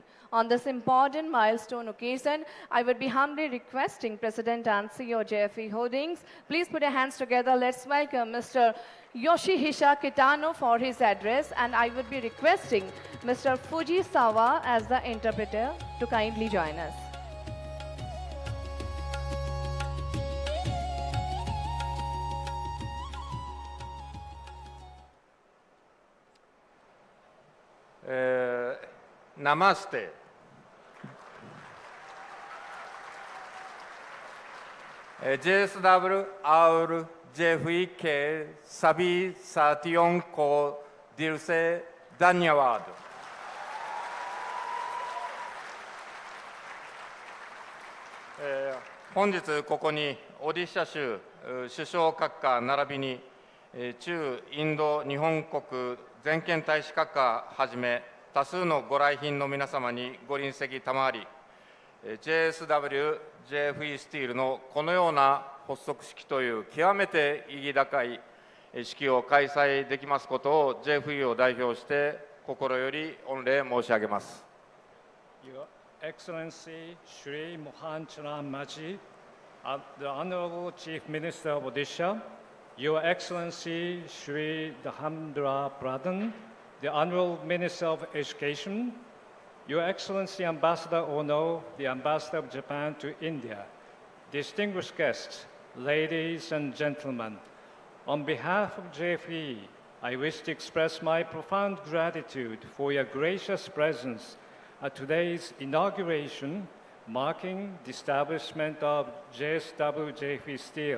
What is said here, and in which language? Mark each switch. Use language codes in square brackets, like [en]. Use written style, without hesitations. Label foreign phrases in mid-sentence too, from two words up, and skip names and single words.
[en] On this important milestone occasion, I would be humbly requesting President and CEO JFE Holdings, please put your hands together. Let's welcome Mr. Yoshihisa Kitano for his address, and I would be requesting Mr. Fujisawa as the interpreter to kindly join us. Namaste. [hi] JSW और JFE के सभी साथियों को दिल से धन्यवाद. [ja] 本日ここにオディシャ州首相閣下並びに駐インド日本国全権大使閣下はじめ多数のご来賓の皆様にご臨席賜り、JSW JFE スティールのこのような発足式という極めて意義高い式を開催できますことを JFE を代表して心より御礼申し上げます。 [en] Your Excellency Shri Mohan Charan Maji, the Honorable Chief Minister of Odisha, Your Excellency Shri Dhamdra Pradhan, the Honorable Minister of Education, Your Excellency Ambassador Ono, the Ambassador of Japan to India, distinguished guests, ladies and gentlemen, on behalf of JFE, I wish to express my profound gratitude for your gracious presence at today's inauguration, marking the establishment of JSW JFE Steel.